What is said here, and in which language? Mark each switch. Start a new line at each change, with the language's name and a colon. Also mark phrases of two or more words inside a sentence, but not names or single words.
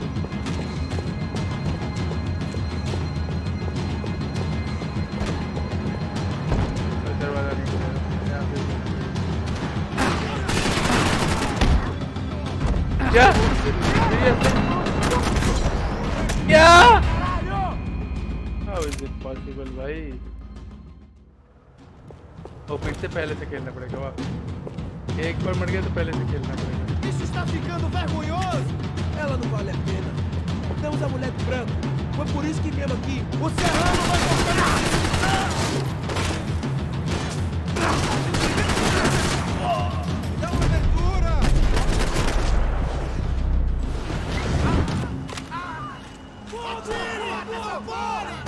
Hindi: दरवाजा नहीं खुलेगा यहाँ पे। क्या क्या
English: How is it possible भाई?
Hindi: और फिर से पहले से खेलना पड़ेगा। वाह, एक बार मर गया तो पहले से खेलना पड़ेगा।
Portuguese: Isso está ficando vergonhoso! Ela não vale a pena. Temos a mulher do branco. Foi por isso que viemos aqui. O serrano vai cortar! Dá uma abertura! Atire, por favor!